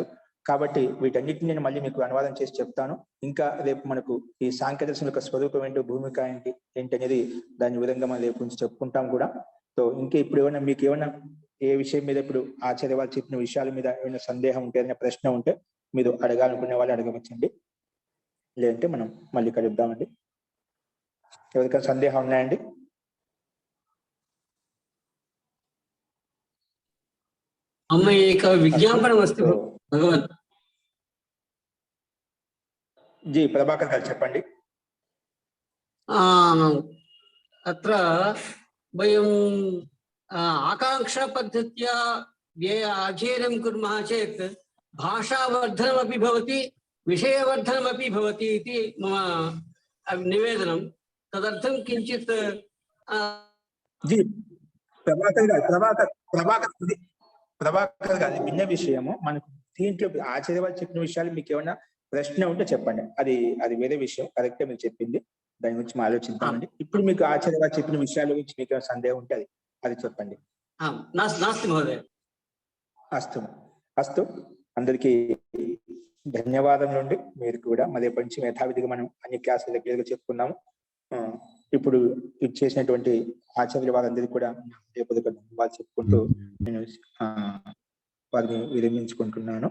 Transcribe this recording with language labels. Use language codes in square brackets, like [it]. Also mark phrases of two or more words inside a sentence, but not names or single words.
[te] కాబట్టి వీటన్నిటిని నేను మళ్ళీ మీకు అనువాదం చేసి చెప్తాను। ఇంకా రేపు మనకు ఈ సాంఖ్య దర్శనం యొక్క స్వరూపం ఏంటి, భూమిక ఏంటి అనేది దాని విధంగా మనం రేపు నుంచి చెప్పుకుంటాం కూడా। సో ఇంకా ఇప్పుడు ఏమైనా మీకు ఏమైనా ఏ విషయం మీద ఇప్పుడు ఆచార్య వాళ్ళు చెప్పిన విషయాల మీద ఏమైనా సందేహం ఉంటే, ఏదైనా ప్రశ్న ఉంటే మీరు అడగాలనుకునే వాళ్ళు అడగవచ్చండి, లేదంటే మనం మళ్ళీ కలుద్దామండి। ఎవరికైనా సందేహం ఉన్నాయండి? [sa] मम एक विज्ञापनमस्ति भगवन्। [te] जी प्रभाकर गाరు చెప్పండి। [sa] अत्र वयं आकांक्षापद्धत्या अध्ययनं कुर्मः चेत् भाषावर्धनमपि भवति, विषयवर्धनमपि भवति इति मम निवेदनं। तदर्थं किञ्चित् [te] जी ప్రభాకర్ గారి భిన్న విషయము మనకు దీంట్లో ఆచార్య వాళ్ళు చెప్పిన విషయాలు మీకు ఏమైనా ప్రశ్న ఉంటే చెప్పండి, అది వేరే విషయం, కరెక్టే మీరు చెప్పింది, దాని గురించి మనం ఆలోచిద్దామండి। ఇప్పుడు మీకు ఆచార్య వాళ్ళు చెప్పిన విషయాల గురించి మీకు ఏమైనా సందేహం ఉంటే అది చెప్పండి। [sa] नास्ति महोदय। [te] అస్తు అస్తు అందరికీ ధన్యవాదములు అండి। మీరు కూడా మరి పంచి యథావిధిగా మనం అన్ని క్లాసులు రెగ్యులర్గా చెప్పుకున్నాము। ఇప్పుడు ఇది చేసినటువంటి ఆచార్యుల వారందరికీ కూడా ధన్యవాదాలు చెప్పుకుంటూ నేను వారిని విరమించుకుంటున్నాను।